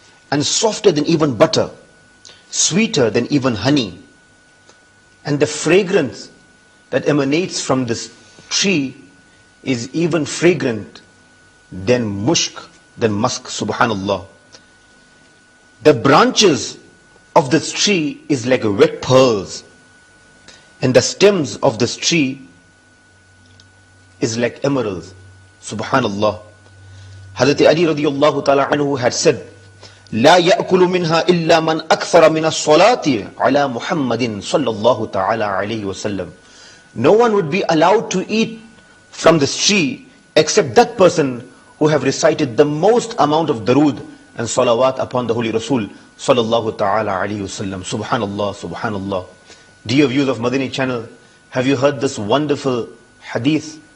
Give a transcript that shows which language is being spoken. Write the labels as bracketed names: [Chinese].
[English] and softer than even butter, sweeter than even honey, and the fragrance that emanates from this tree is even fragrant than musk. Subhanallah. The branches of this tree is like wet pearls, and the stems of this tree is like emeralds. Subhanallah. Hazrat Ali radiyallahu ta'ala anhu had said, [Arabic] لا يأكل منها إلا من أكثر من الصلاة على محمد صلى الله تعالى عليه وسلم. [English] No one would be allowed to eat from this tree except that person who have recited the most amount of darood and salawat upon the Holy Rasul sallallahu ta'ala alayhi wasallam. Subhanallah, subhanallah. Dear viewers of Madani channel, have you heard this wonderful hadith?